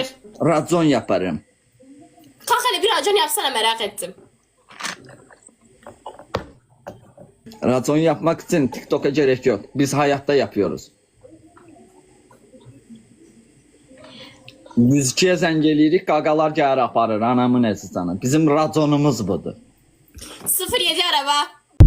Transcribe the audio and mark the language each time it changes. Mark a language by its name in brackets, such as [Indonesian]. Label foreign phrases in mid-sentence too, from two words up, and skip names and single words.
[Turkish] racon yaparım. Kalk hele bir racon yapsana, merak ettim. Racon yapmak için TikTok'a gerek yok. Biz hayatta yapıyoruz. [Azerbaijani] 102'ye zəng eləyirik, qaqalar gəlir aparır anamın əzizanı. [Turkish] Bizim raconumuz budur. 07 araba.